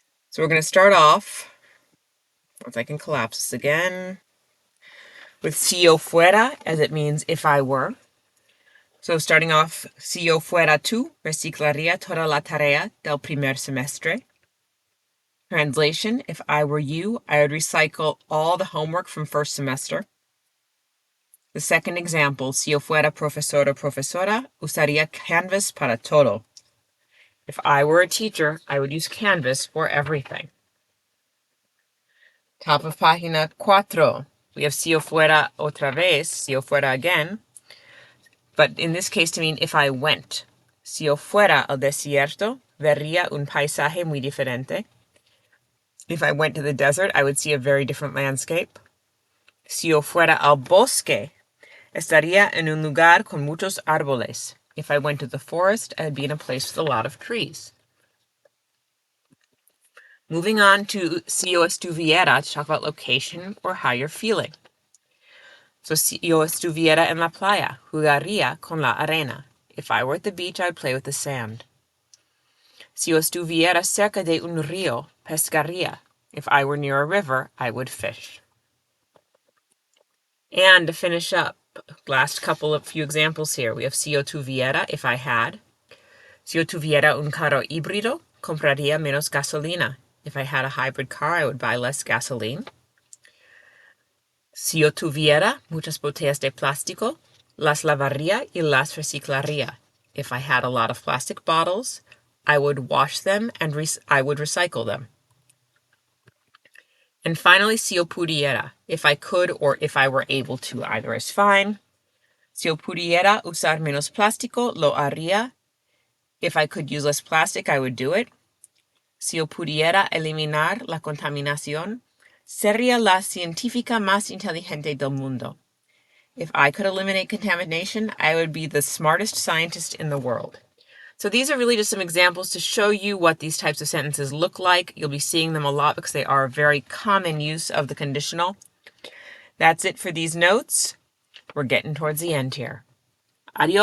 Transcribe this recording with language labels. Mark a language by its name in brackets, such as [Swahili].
[English] So we're going to start off, if I can collapse this again, with [Spanish] si yo fuera, [English] as it means if I were. So starting off, [Spanish] si yo fuera tú, reciclaría toda la tarea del primer semestre. [English] Translation, if I were you, I would recycle all the homework from first semester. The second example, [Spanish] si yo fuera profesor o profesora, usaría Canvas para todo. [English] If I were a teacher, I would use Canvas for everything. Top of página 4, we have [Spanish] si yo fuera otra vez, si yo fuera [English] again, but in this case to mean if I went. [Spanish] Si yo fuera al desierto, vería un paisaje muy diferente. [English] If I went to the desert, I would see a very different landscape. [Spanish] Si yo fuera al bosque, estaría en un lugar con muchos árboles. [English] If I went to the forest, I would be in a place with a lot of trees. Moving on to [Spanish] si yo estuviera [English] to talk about location or how you're feeling. [Spanish] So si yo estuviera en la playa, jugaría con la arena. [English] If I were at the beach, I would play with the sand. [Spanish] Si yo estuviera cerca de un río, pescaría. [English] If I were near a river, I would fish. And to finish up, last few examples here. We have [Spanish] si yo tuviera, [English] if I had. [Spanish] Si yo tuviera un carro híbrido, compraría menos gasolina. [English] If I had a hybrid car, I would buy less gasoline. [Spanish] Si yo tuviera muchas botellas de plástico, las lavaría y las reciclaría. [English] If I had a lot of plastic bottles, I would wash them and I would recycle them. And finally, [Spanish] si yo pudiera, [English] if I could or if I were able to, either is fine. [Spanish] Si yo pudiera usar menos plástico, lo haría. [English] If I could use less plastic, I would do it. [Spanish] Si yo pudiera eliminar la contaminación, sería la científica más inteligente del mundo. [English] If I could eliminate contamination, I would be the smartest scientist in the world. So these are really just some examples to show you what these types of sentences look like. You'll be seeing them a lot because they are a very common use of the conditional. That's it for these notes. We're getting towards the end here. Adios.